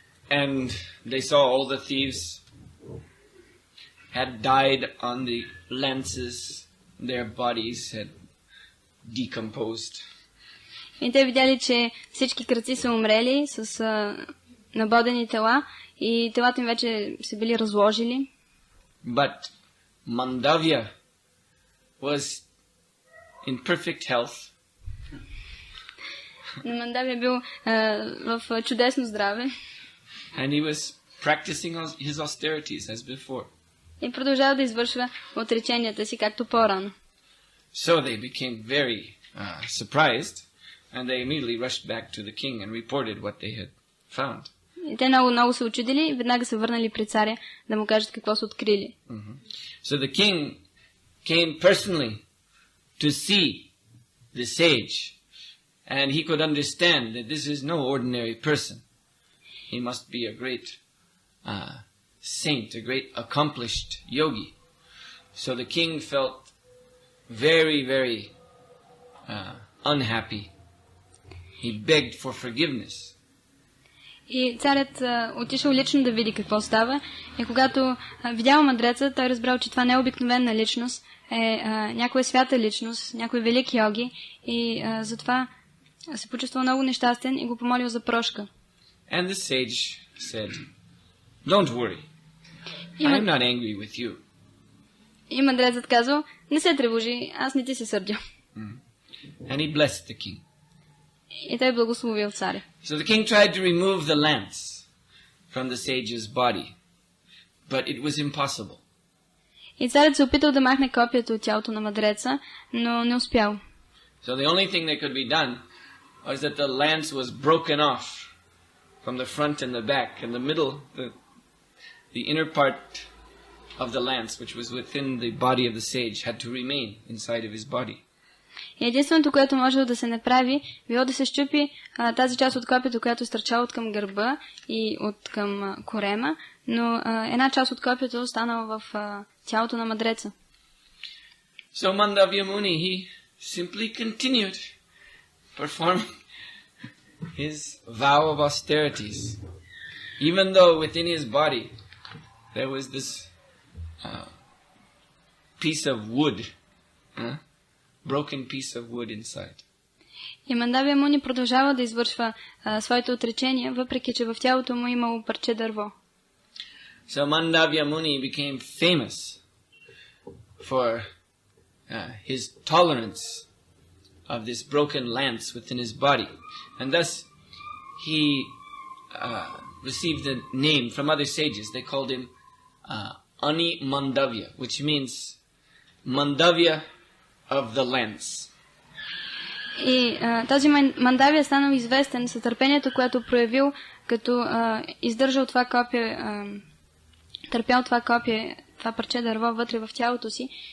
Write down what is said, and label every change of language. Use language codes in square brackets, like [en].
[en] And they saw all the thieves had died on the lances, their bodies had decomposed. [bg] И те видяли, че всички крадци са умрели с набодени тела и телата им вече се били разложили. [en] But Mandavya was in perfect health. [bg] Но Мандавия бил в чудесно здраве. [en] And he was practicing his austerities as before. [bg] И продължава да извършва отреченията си, както по-рано. [en] So they became very surprised, and they immediately rushed back to the king and reported what they had found. [bg] И те много се учудили и веднага се върнали при царя да му кажат какво са открили. [en] So the king came personally to see the sage, and he could understand that this is no ordinary person. He must be a great saint, a great accomplished yogi. So the king felt very, very unhappy. He begged for forgiveness. [bg] И царят отишъл лично да види какво става. И когато видял мъдреца, той разбрал, че това не е обикновена личност, е някоя свята личност, някой велик йоги. И затова се почувствал много нещастен и го помолил за прошка. [en] And the sage said, "Don't worry. I am not angry with you." [bg] И мъдрецът казал, не се тревожи, аз не ти се сърдя. [en] And he blessed the king. [bg] И той благословил царя. [en] So the king tried to remove the lance from the sage's body, but it was impossible. [bg] И царят се опитал да махне копието от тялото на мъдреца, но не успял. [en] So the only thing that could be done was that the lance was broken off from the front and the back, and the middle, the inner part of the lance, which was within the body of the sage, had to remain inside of his body. [bg] И единственото, което можело да се направи, било да се счупи тази част от копието, която стърчала от към гърба и от към корема, но една част от копието останала в тялото на мъдреца. [en] So Mandavya Muni, he simply continued performing his vow of austerities, even though within his body there was this piece of wood, broken piece of wood inside. [bg] И Мандавия Муни продължава да извършва своите отречения, въпреки че в тялото му имало парче дърво. [en] So Mandavya Muni became famous for his tolerance of this broken lance within his body. And thus he received the name from other sages. They called him Ani Mandavya, which means Mandavya of the lance. [bg] И този Мандавия станал известен с търпението, което проявил, като издържал това копие, търпял това копие, това парче дърво вътре в тялото си.